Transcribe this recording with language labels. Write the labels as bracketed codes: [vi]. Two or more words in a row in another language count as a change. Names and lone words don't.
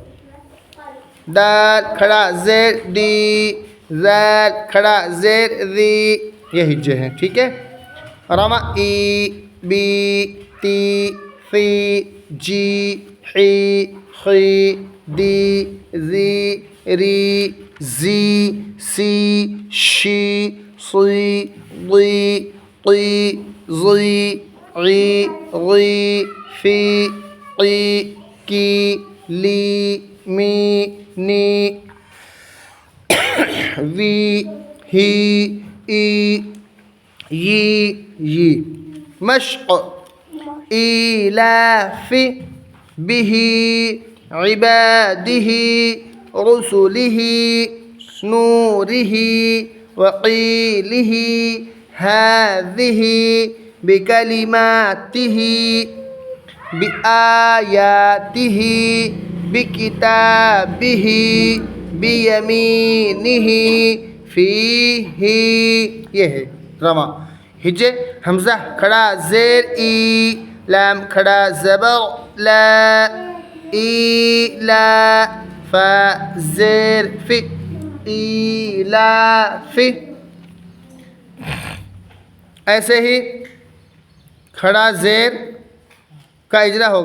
[ur] دال کھڑا زیر دی، زال کھڑا زیر ذی، یہ ہجے ہیں. ٹھیک ہے. رما ای، بی، تی، فی، جی، حی، خی، دی، ذی، ری، زی، سی، شی، صی، ضی، طی، ظی، عی، غی، فی، قی، کی، لی، می، نی، وی، ہی، ای، ی. [ar] مشق ایلاف به عباده رسله نوره وقيله هذه بكلماته بآياته بكتابه بيمينه فيه. [ur] یہ ہے رما. ہجے حمزہ کھڑا زیر ای، لام کھڑا زبر لا، ای لا، فا زیر فی، ای لا فی. ایسے ہی کھڑا زیر کا اجرا ہوگا.